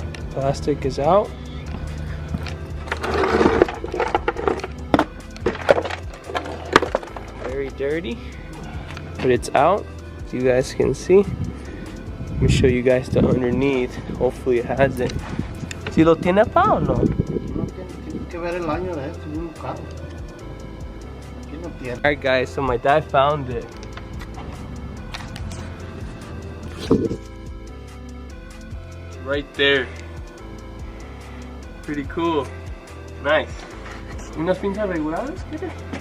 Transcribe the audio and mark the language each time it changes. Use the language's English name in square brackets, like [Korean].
[English] Plastic is out. Very dirty, but it's out, as you guys can see. Let me show you guys the underneath. Hopefully it has it. [Spanish] ¿Si lo tiene pa o no? Tienes que ver el año de esto, bien caro. Aquí no tiene. [English] Alright guys, so my dad found it. Right there. Pretty cool. Nice. [Spanish] ¿Unas pinzas reguladas? ¿Quieres?